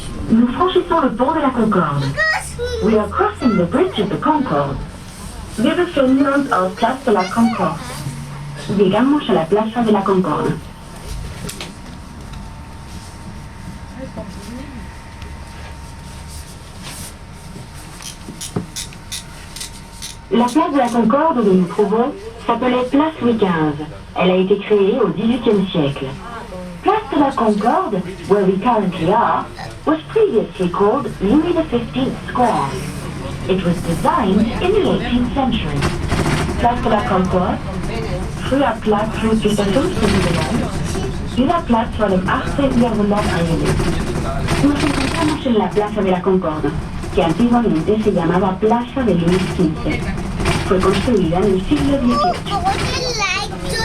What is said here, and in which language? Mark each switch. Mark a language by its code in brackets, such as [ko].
[fr] Nous franchissons le pont de la Concorde. [en] We are crossing the bridge of the Concorde. [de] Wir befinden uns auf Place de la Concorde. [es] Llegamos a la Plaza de la Concorde. [fr] La place de la Concorde où nous nous trouvons s'appelait Place Louis XV. Elle a été créée au XVIIIe siècle. [en] Place de la Concorde, where we currently are, was previously called Louis XV Square. It was designed in the 18th century. [de] Place de la Concorde, früher Platz Ludwig XV genannt, dieser Platz war im 18. Jahrhundert angelegt. [es] Nos encontramos en la Plaza de la Concorde, que antiguamente se llamaba Plaza de Luis XV. Fue construida en el siglo XVIII.